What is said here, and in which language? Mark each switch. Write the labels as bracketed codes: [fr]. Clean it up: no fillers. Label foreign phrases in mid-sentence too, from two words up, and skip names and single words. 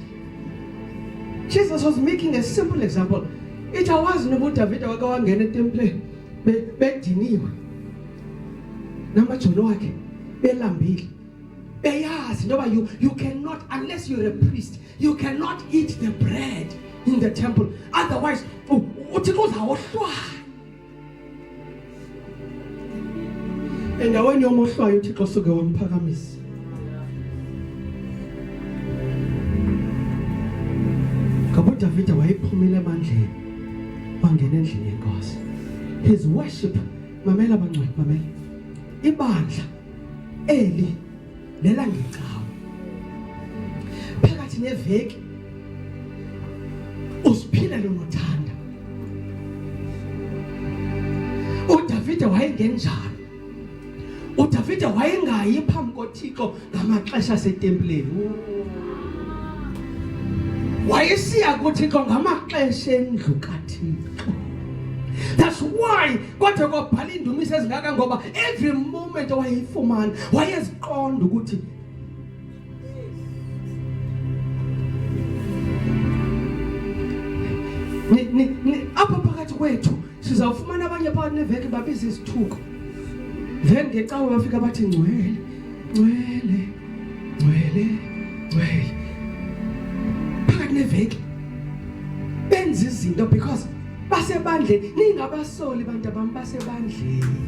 [en] Jesus was making a simple example. It was [xh] nobu David wake wangena etempile bediniwe. Namajono wakhe belambile. Beyazi ngoba [en] you cannot, unless you're a priest, you cannot eat the bread in the temple. Otherwise, [xh] uThixo uzawohlwa. Endaweni yomohlwayo uThixo suke wamphakamisa. Ngoba uDavid wayephumile emandleni wangena endlini yenkosi. [en] His worship, [xh] mamela bangcwele, mamela. Ibandla eli lela ngicawa phakathi neveki usiphilele nothanda uDavide wayengenjani uDavide wayengayi phambi koThixo ngamaxesha asetempeleni wayesiya kuThixo ngamaxesha endlu kaThixo. [en] That's why [xh] kodwa kwabhala indumiso ezingaka ngoba [en] every moment [xh] wayefumana wayeziqonda ukuthi ni apha phakathi kwethu sizawufumana abanye phakathi neveki babiza isithuko then ngecawa bafika bathi ngcwele ngcwele ngcwele ngcwele phakathi neveki benza izinto because basebandleni ningabasoli bantu abami basebandleni